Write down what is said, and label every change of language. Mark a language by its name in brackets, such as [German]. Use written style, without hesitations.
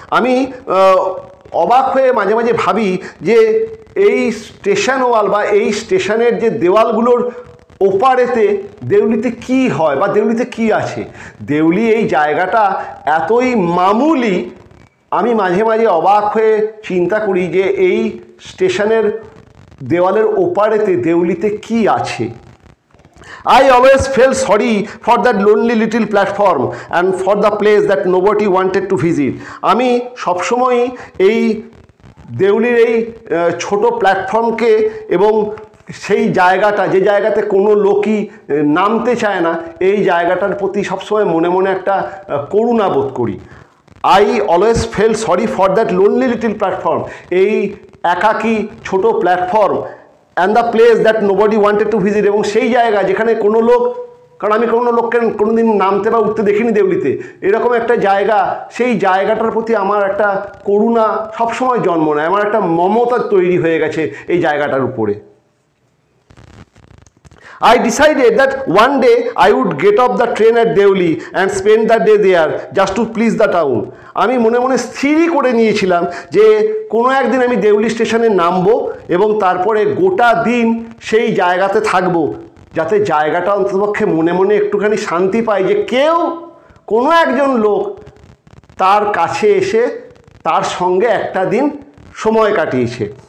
[Bangla] আমি অবাক হয়ে মাঝে মাঝে ভাবি যে এই স্টেশন ওয়াল বা এই স্টেশনের যে দেওয়ালগুলোর ওপারেতে দেউলিতে কি হয় বা দেউলিতে কি আছে। দেউলি এই জায়গাটা এতই মামুলি, আমি মাঝে মাঝে অবাক হয়ে চিন্তা করি যে এই স্টেশনের দেওয়ালের ওপারেতে দেউলিতে কি আছে। [English] I always felt sorry for that lonely little platform and for the place that nobody wanted to visit. [Bangla] আমি সবসময়ই এই দেউলির এই ছোট প্ল্যাটফর্মকে এবং সেই জায়গাটা, যে জায়গাতে কোনো লোকই নামতে চায় না, এই জায়গাটার প্রতি সবসময় মনে মনে একটা করুণা বোধ করি। [English] I always fell sorry for that lonely little platform. [Bangla] এই একাকী ছোট platform [English] And the place that nobody wanted to visit. [Bangla] এবং সেই জায়গা যেখানে কোনো লোক, কারণ আমি কোনো লোককে কোনোদিন নামতে বা উঠতে দেখিনি দেউলিতে, এরকম একটা জায়গা, সেই জায়গাটার প্রতি আমার একটা করুণা সবসময় জন্ম নেয়, আমার একটা মমতা তৈরি হয়ে গেছে এই জায়গাটার উপরে। [English] I decided that one day I would get off the train at Deuli and spend the day there just to please the town. [Bangla] আমি মনে মনে স্থিরই করে নিয়েছিলাম যে কোনো একদিন আমি দেউলি স্টেশনে নামবো এবং তারপরে গোটা দিন সেই জায়গাতে থাকবো, যাতে জায়গাটা অন্ততপক্ষে মনে মনে একটুখানি শান্তি পায় যে কেউ, কোনো একজন লোক তার কাছে এসে তার সঙ্গে একটা দিন সময় কাটিয়েছে।